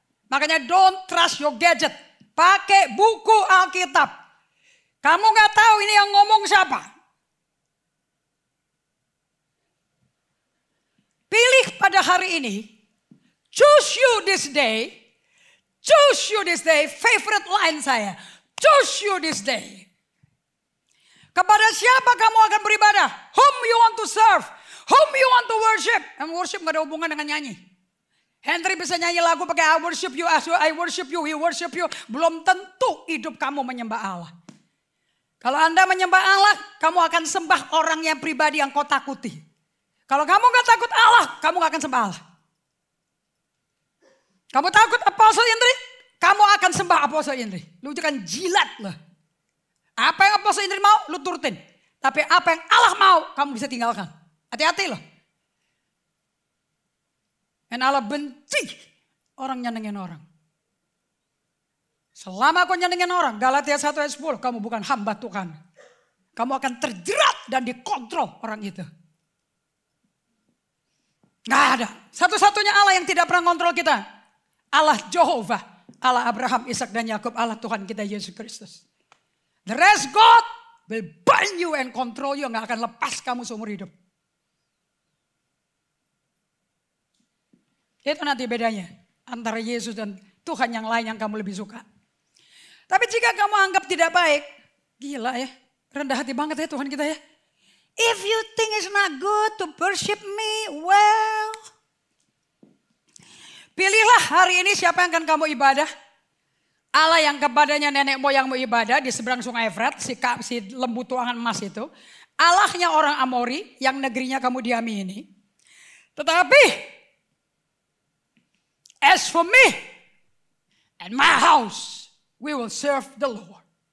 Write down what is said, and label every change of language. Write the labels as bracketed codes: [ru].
[en] Makanya don't trust your gadget. [id] Pakai buku Alkitab. Kamu gak tahu ini yang ngomong siapa. Pilih pada hari ini. [en] Choose you this day. Choose you this day. Favorite line saya. Choose you this day. [id] Kepada siapa kamu akan beribadah? [en] Whom you want to serve? Whom you want to worship? [id] And worship gak ada hubungan dengan nyanyi. Henry bisa nyanyi lagu pakai [en] I worship you, I worship you, [id] we worship you. Belum tentu hidup kamu menyembah Allah. Kalau Anda menyembah Allah, kamu akan sembah orang yang pribadi yang kau takuti. Kalau kamu gak takut Allah, kamu gak akan sembah Allah. Kamu takut Apostle Indri? Kamu akan sembah Apostle Indri. Lu jangan jilat lah. Apa yang Apostle Indri mau, lu turutin. Tapi apa yang Allah mau, kamu bisa tinggalkan. Hati-hati loh. Dan Allah benci orang nyenengin orang. Selama kau nyenengin orang, Galatia 1 ayat 10, kamu bukan hamba Tuhan. Kamu akan terjerat dan dikontrol orang itu. Gak ada. Satu-satunya Allah yang tidak pernah kontrol kita. Allah Jehovah. Allah Abraham, Ishak dan Yakub. Allah Tuhan kita Yesus Kristus. [en] The rest God will bind you and control you. [id] Gak akan lepas kamu seumur hidup. Itu nanti bedanya antara Yesus dan Tuhan yang lain yang kamu lebih suka. Tapi jika kamu anggap tidak baik, gila ya, rendah hati banget ya Tuhan kita ya. [en] If you think it's not good to worship me, well, [id] pilihlah hari ini siapa yang akan kamu ibadah. Allah yang kepadanya nenek moyangmu ibadah di seberang sungai Efrat, si lembu tuangan emas itu. Allahnya orang Amori yang negerinya kamu diami ini. [en] Tetapi as for me and my house, we will serve the Lord.